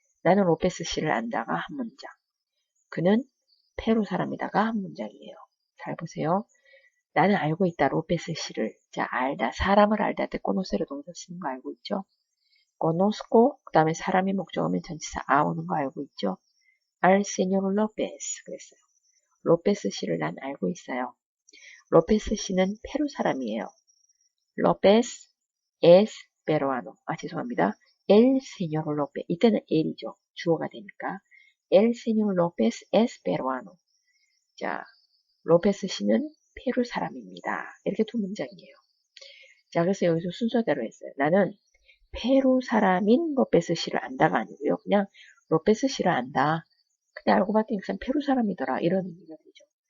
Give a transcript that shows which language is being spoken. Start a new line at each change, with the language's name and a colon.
Korean: 나는 로페스 씨를 안다가 한 문장. 그는 페루 사람이다가 한 문장이에요. 잘 보세요. 나는 알고 있다. 로페스 씨를. 자, 알다. 사람을 알다 때 코노세로 동사 쓰는 거 알고 있죠? conozco, 그 다음에 사람이 목적어면 전치사 아 오는 거 알고 있죠?
Spanish: al señor López
Korean: 그랬어요. 로페스 씨를 난 알고 있어요. 로페스 씨는 페루 사람이에요.
Spanish: López es peruano.
Korean: 아, 죄송합니다.
Spanish: El señor López.
Korean: 이때는 el이죠. 주어가 되니까.
Spanish: El señor López es peruano.
Korean: 자, 로페스 씨는 페루 사람입니다. 이렇게 두 문장이에요. 자, 그래서 여기서 순서대로 했어요. 나는 페루 사람인 로페스 씨를 안다가 아니고요. 그냥 로페스 씨를 안다. 근데 알고 봤더니 그냥 페루 사람이더라. 이런 의미가 되죠.